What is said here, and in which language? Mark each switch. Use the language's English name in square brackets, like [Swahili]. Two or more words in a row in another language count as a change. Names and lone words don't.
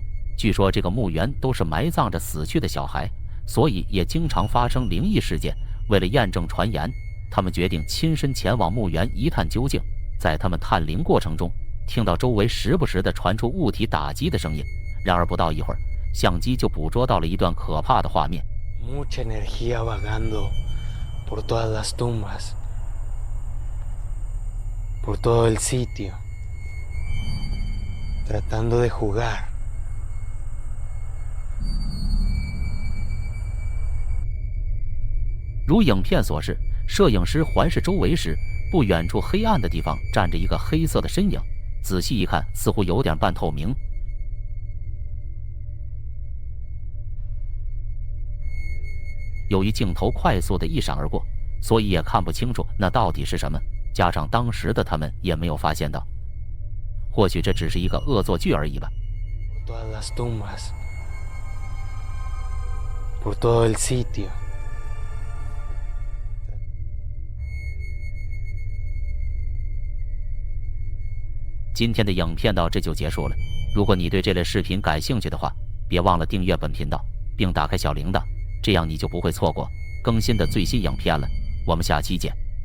[Chinese] 据说这个墓园都是埋葬着死去的小孩，所以也经常发生灵异事件。为了验证传言，他们决定亲身前往墓园一探究竟。在他们探灵过程中，听到周围时不时地传出物体打击的声音。然而不到一会儿，相机就捕捉到了一段可怕的画面。 [Spanish] Mucha energía vagando por todas las tumbas, por todo el sitio, tratando de jugar. [Chinese] 如影片所示，摄影师环视周围时，不远处黑暗的地方站着一个黑色的身影，仔细一看，似乎有点半透明。由于镜头快速的一闪而过，所以也看不清楚那到底是什么，加上当时的他们也没有发现到，或许这只是一个恶作剧而已吧。 [Spanish] Por todas las tumbas, por todo el sitio. [Chinese] 今天的影片到这就结束了。如果你对这类视频感兴趣的话，别忘了订阅本频道，并打开小铃铛，这样你就不会错过更新的最新影片了。我们下期见。